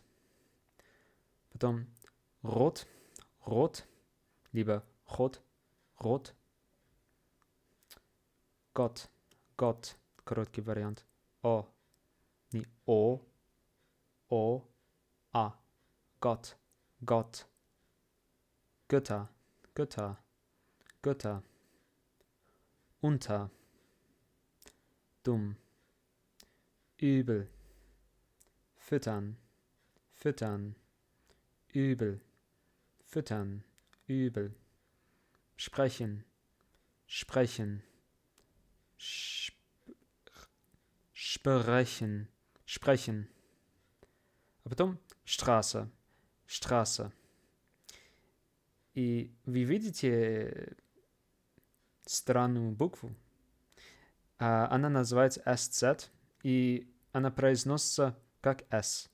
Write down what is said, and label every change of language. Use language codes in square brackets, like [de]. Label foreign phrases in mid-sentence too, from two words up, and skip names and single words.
[ru] Потом рот, либо рот. Gott, короткий вариант. Не о, а. [de] Gott. Götter. Unter. Dumm. Übel. Füttern. Übel. Füttern. Übel. Sprechen. Sprechen. [ru] А потом Straße. И вы видите странную букву. Она называется SZ, и она произносится как S.